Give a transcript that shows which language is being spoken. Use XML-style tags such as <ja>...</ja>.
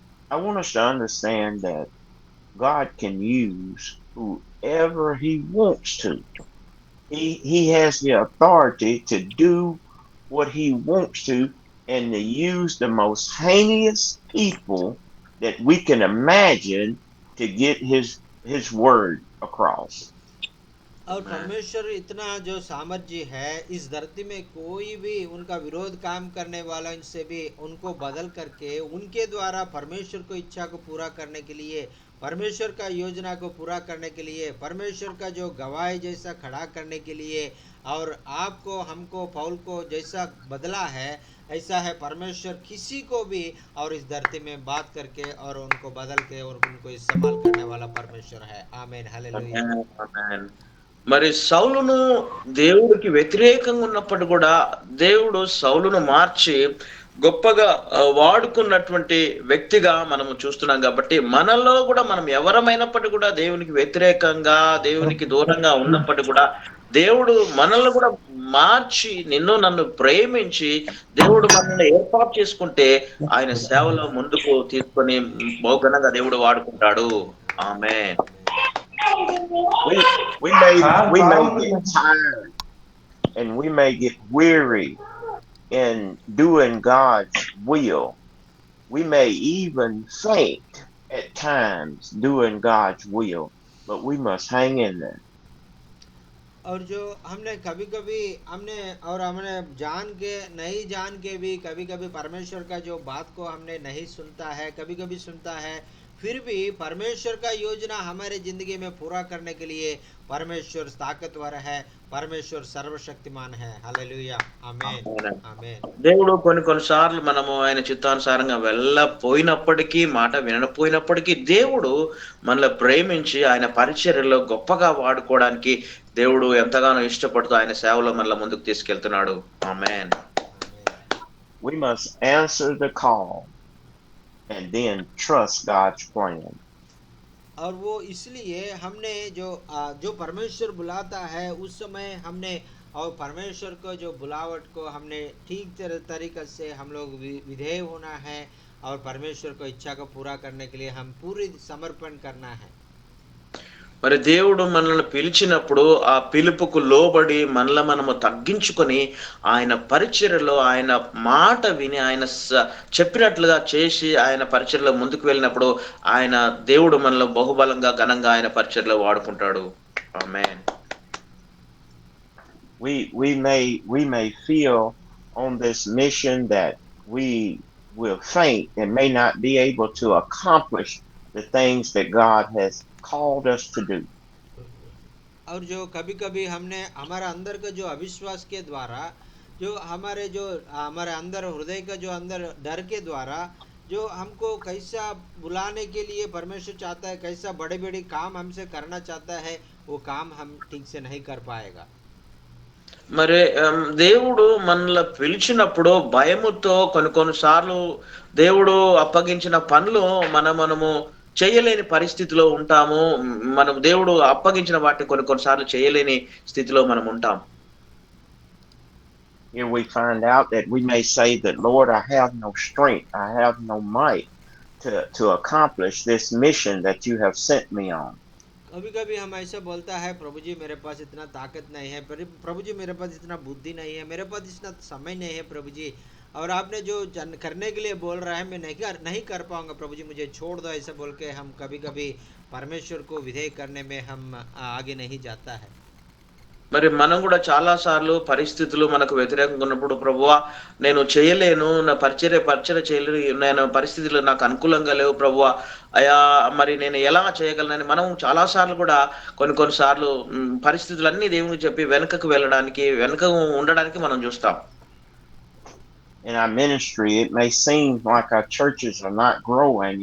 <en>I want us to understand that God can use whoever he wants to. He has the authority to do what he wants to and to use the most heinous people that we can imagine to get his word across.</en> <hi>और परमेश्वर इतना जो सामर्थ्य है, इस धरती में कोई भी उनका विरोध काम करने वाला इनसे भी उनको बदल करके उनके द्वारा परमेश्वर को इच्छा को पूरा करने के लिए, परमेश्वर का योजना को पूरा करने के लिए, परमेश्वर का जो गवाही जैसा खड़ा करने के लिए और आपको हमको पौल को जैसा बदला है ऐसा है परमेश्वर किसी को भी और इस धरती में बात करके और उनको बदल के और उनको इस्तेमाल करने वाला परमेश्वर है। आमीन, हालेलुया।</hi> <te>ఆమేన్. మరి సౌలును దేవుడికి వ్యతిరేకంగా ఉన్నప్పుడు కూడా దేవుడు సౌలును మార్చి గొప్పగా వాడుకున్నటువంటి వ్యక్తిగా మనము చూస్తున్నాం కాబట్టి మనలో కూడా మనం ఎవరమైనప్పటికీ కూడా దేవునికి వ్యతిరేకంగా దేవునికి దూరంగా ఉన్నప్పటికీ కూడా దేవుడు మనల్ని కూడా మార్చి నిన్ను నన్ను ప్రేమించి దేవుడు మనల్ని ఏర్పాటు చేసుకుంటే ఆయన సేవలో ముందుకు తీసుకొని బహుఘనంగా దేవుడు వాడుకుంటాడు. ఆమేన్.</te> <en>We may get tired and we may get weary in doing God's will. We may even faint at times doing God's will, but we must hang in there.</en> <hi>और जो हमने कभी कभी हमने जान के नहीं जान के भी कभी कभी परमेश्वर का जो बात को हमने नहीं सुनता है, कभी कभी सुनता है, फिर भी परमेश्वर का योजना हमारे जिंदगी में पूरा करने के लिए परमेश्वर ताकतवर है, परमेश्वर सर्वशक्तिमान है। हालेलुया, आमेन, आमेन।</hi> <te>దేవుడు కొన్నిసార్లు మనము ఆయన చిత్తానుసారంగా వెళ్ళపోయినప్పటికీ మాట వినకపోయినప్పటికీ దేవుడు మనల్ని ప్రేమించి ఆయన పరిచర్యలో గొప్పగా వాడుకోవడానికి దేవుడు ఎంతగానో ఇష్టపడుతూ ఆయన సేవలో మనల్ని ముందుకు తీసుకెళ్తున్నాడు. ఆమేన్.</te> <en>We must answer the call and then trust God's plan.</en> <hi>और वो इसलिए हमने जो परमेश्वर बुलाता है उस समय हमने और परमेश्वर को जो बुलावट को हमने ठीक तरीके से हम लोग विधेय होना है और परमेश्वर को इच्छा को पूरा करने के लिए हम पूरी समर्पण करना है।</hi> <te>మరి దేవుడు మనల్ని పిలిచినప్పుడు ఆ పిలుపుకు లోబడి మనల్ని మనము తగ్గించుకొని ఆయన పరిచర్యలో ఆయన మాట విని ఆయన చెప్పినట్లుగా చేసి ఆయన పరిచర్యలో ముందుకు వెళ్ళినప్పుడు ఆయన దేవుడు మనల్ని బహుబలంగా ఘనంగా ఆయన పరిచర్యలో వాడుకుంటాడు. ఆమేన్.</te> <en>We may feel on this mission that we will faint and may not be able to accomplish the things that God has called us to do.</en> <hi>और जो कभी कभी हमने हमारा अंदर का जो अविश्वास के द्वारा जो हमारे अंदर हृदय का जो अंदर डर के द्वारा जो हमको कैसा बुलाने के लिए परमेश्वर चाहता है, कैसा बड़े बड़े काम हमसे करना चाहता है, वो काम हम ठीक से नहीं कर पाएगा।</hi> <te>మరి దేవుడు మనల్ని పిలిచినప్పుడు భయముతో కొన్నిసార్లు దేవుడు అప్పగించిన పనులు మనము చేయలేని పరిస్థితిలో ఉంటాము. మనం దేవుడు అప్పగించిన వాటిని కొన్నిసార్లు చేయలేని స్థితిలో మనం ఉంటాం.</te> <en>Here we find out that we may say that, Lord, I have no strength, I have no might to accomplish this mission that you have sent me on.</en> <hi>कभी कभी हम ऐसा बोलता है, प्रभु जी मेरे पास इतना ताकत नहीं है, प्रभु जी मेरे पास इतना बुद्धि नहीं है, मेरे पास इतना समय नहीं है प्रभु जी, और आपने जो करने के लिए बोल रहा है मैं नहीं कर पाऊंगा प्रभु जी, मुझे छोड़ दो, ऐसा बोल के हम कभी कभी परमेश्वर को विधेय करने में हम आगे नहीं जाता है।</hi> <te>మరి మనం కూడా చాలా సార్లు పరిస్థితులు మనకు వ్యతిరేకంగా ఉన్నప్పుడు ప్రభువా నేను చేయలేను, నా పరిచర్య చేయలేను, నేను పరిస్థితులు నాకు అనుకూలంగా లేవు ప్రభువా, అయా మరి నేను ఎలా చేయగలనని మనం చాలా సార్లు కూడా కొన్నిసార్లు పరిస్థితులన్నీ దేవునికి చెప్పి వెనుకకు ఉండడానికి మనం చూస్తాం.</te> <en>In our ministry, it may seem like our churches are not growing.</en>